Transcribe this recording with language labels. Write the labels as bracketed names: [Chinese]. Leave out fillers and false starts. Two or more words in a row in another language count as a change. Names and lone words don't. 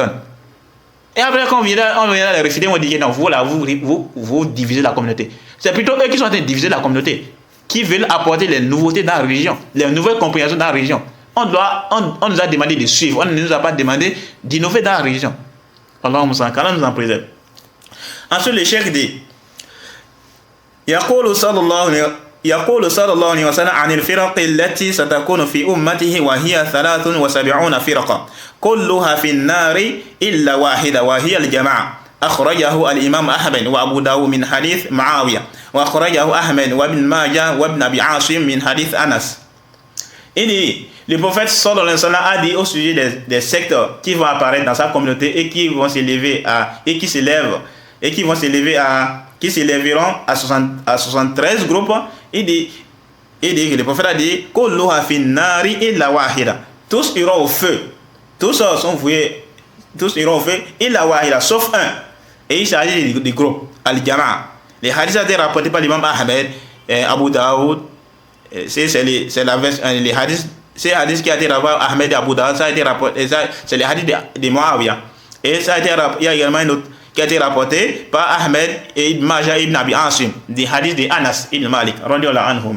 [French] Et après, quand on vient les réfuter, on dit que non, vous divisez la communauté. C'est plutôt eux qui sont en train de diviser la communauté, qui veulent apporter les nouveautés dans la religion, les nouvelles compréhensions dans la religion. On nous a demandé de suivre, on ne nous a pas demandé d'innover dans la religion. Allah nous en préserve. Ensuite, le cheikh dit [Arabic] يقول صلى الله عليه وسلم عن الفرق التي ستكون في أمته وهي 73 فرقة كلها في النار إلا واحدة وهي الجماعة. أخرجه الإمام أحمد وأبو داود من حديث معاوية وأخرجه أحمد وابن ماجه وابن أبي عاصم من حديث أنس. [French] Le prophète [Arabic] صلى الله عليه وسلم [French] a dit au sujet des sectes qui vont apparaître dans sa communauté et qui vont s'élever qui s'élèveront à 73 groupes. Il dit que le prophète a dit [Arabic] كلها في النار إلا واحدة. [French] Tous iront au feu. Tous sont voués. Tous iront au feu [Arabic] إلا واحدة, [French] sauf un. Et il s'agit du groupe Al-Jama'a. Les hadiths ont été rapportés par l'imam Ahmed, Abu Daoud. C'est les hadiths. C'est les hadiths qui a été rapporté par Ahmed et Abu Daoud. Ça a été rapporté. C'est les hadiths de Muawiyah. Et ça a été rapporté. Il y a également une autre qui a été rapporté par Ahmed et Ibn Majah Ibn Abi Asim, des hadiths de Anas Ibn Malik [Arabic] رضي الله عنهما.